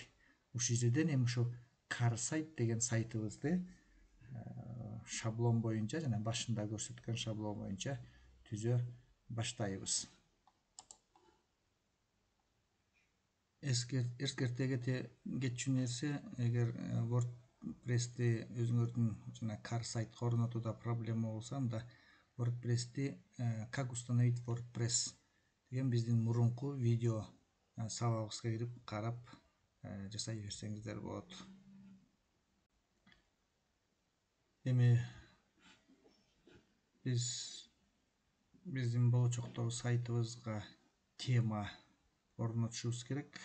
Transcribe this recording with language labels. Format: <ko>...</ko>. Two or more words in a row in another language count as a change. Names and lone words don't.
<ky>Ушул жерден эми ошо кар сайт деген сайтыбызды шаблон боюнча, жана башында көрсөткөн шаблон боюнча түзө баштайбыз. Эскерте кетчү нерсе, эгер WordPress'ти өзүңөрдүн жана кар сайтка орнотууда проблема болсо, анда WordPress'ти</ky> <ru>как установить</ru> <ky>WordPress деген биздин мурунку видео сабагыбызга кирип карап жасай берсеңиздер болот. Эми биздин болочоктогу сайтыбызга тема орнотушубуз керек.</ky>